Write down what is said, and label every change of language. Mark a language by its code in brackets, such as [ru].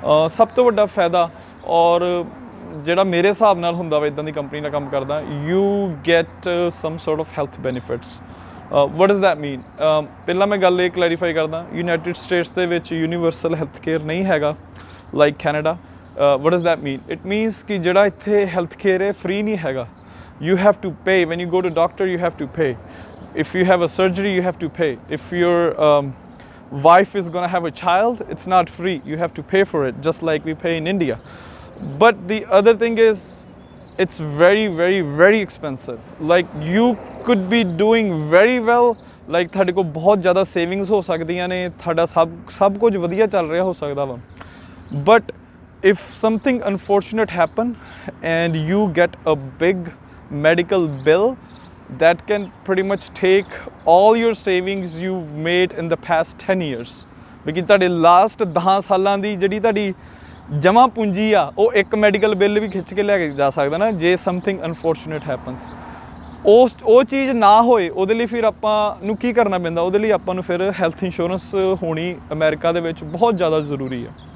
[pa] ਸਭ ਤੋਂ ਵੱਡਾ ਫਾਇਦਾ ਔਰ ਜਿਹੜਾ ਮੇਰੇ ਹਿਸਾਬ ਨਾਲ ਹੁੰਦਾ ਵਾ ਇੱਦਾਂ ਦੀ ਕੰਪਨੀ ਨਾਲ ਕੰਮ ਕਰਦਾ, [en] You get some sort of health benefits. What does that mean? [pa] ਪਹਿਲਾਂ ਮੈਂ ਗੱਲ ਇਹ ਕਲੈਰੀਫਾਈ ਕਰਦਾ, ਯੂਨਾਈਟਿਡ ਸਟੇਟਸ ਦੇ ਵਿੱਚ ਯੂਨੀਵਰਸਲ ਹੈਲਥ ਕੇਅਰ ਨਹੀਂ ਹੈਗਾ like Canada. [en] what does that mean? It means [pa] कि ਜਿਹੜਾ ਇੱਥੇ ਹੈਲਥ ਕੇਅਰ ਹੈ ਫ੍ਰੀ ਨਹੀਂ ਹੈਗਾ. [en] You have to pay. When you go to doctor, you have to pay. If you have a surgery, you have to pay. If your wife is going to have a child, it's not free. You have to pay for it, just like we pay in India. But the other thing is, it's very, very, very expensive. Like you could be doing very well. [pa] Like ਤੁਹਾਡੇ ਕੋਲ ਬਹੁਤ ਜ਼ਿਆਦਾ savings ਹੋ ਸਕਦੀਆਂ ਨੇ, ਤੁਹਾਡਾ ਸਭ ਕੁਝ ਵਧੀਆ ਚੱਲ ਰਿਹਾ ਹੋ ਸਕਦਾ ਵਾ. [en] But if something unfortunate happen and you get a big medical bill, that can pretty much take all your savings you've made in the past 10 years. [pa] because ਤੁਹਾਡੇ ਲਾਸਟ 10 ਸਾਲਾਂ ਦੀ ਜਿਹੜੀ ਤੁਹਾਡੀ ਜਮ੍ਹਾਂ ਪੂੰਜੀ ਆ ਉਹ ਇੱਕ ਮੈਡੀਕਲ ਬਿੱਲ ਵੀ ਖਿੱਚ ਕੇ ਲੈ ਕੇ ਜਾ ਸਕਦਾ ਨਾ ਜੇ [en] Something unfortunate happens. [pa] ਉਹ ਚੀਜ਼ ਨਾ ਹੋਏ ਉਹਦੇ ਲਈ ਫਿਰ ਆਪਾਂ ਨੂੰ ਕੀ ਕਰਨਾ ਪੈਂਦਾ, ਉਹਦੇ ਲਈ ਆਪਾਂ ਨੂੰ ਫਿਰ ਹੈਲਥ ਇੰਸ਼ੋਰੈਂਸ ਹੋਣੀ ਅਮਰੀਕਾ ਦੇ ਵਿੱਚ ਬਹੁਤ ਜ਼ਿਆਦਾ ਜ਼ਰੂਰੀ ਆ.